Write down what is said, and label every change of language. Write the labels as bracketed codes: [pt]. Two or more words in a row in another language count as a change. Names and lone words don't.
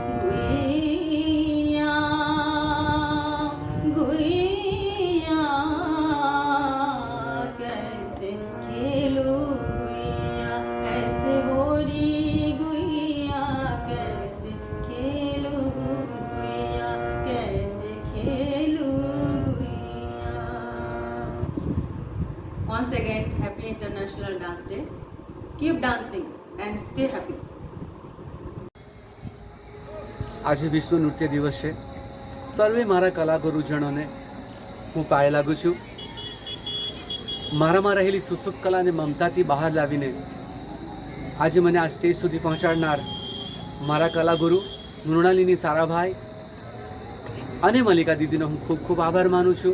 [hi] गुइया गुइया कैसे खेलूं गुइया ऐसे मोरी गुइया कैसे खेलूं गुइया कैसे खेलूं गुइया। [en] Once again, happy International Dance Day. Keep dancing and stay happy. [gu] આજે વિશ્વ નૃત્ય દિવસ છે. સર્વે મારા કલાગુરુજનોને હું પાયે લાગુ છું. મારામાં રહેલી સુસુપ્ત કલાને મમતાથી બહાર લાવીને આજે મને આ સ્ટેજ સુધી પહોંચાડનાર મારા કલાગુરુ મૃણાલિની સારાભાઈ અને મલ્લિકા દીદીનો હું ખૂબ ખૂબ આભાર માનું છું.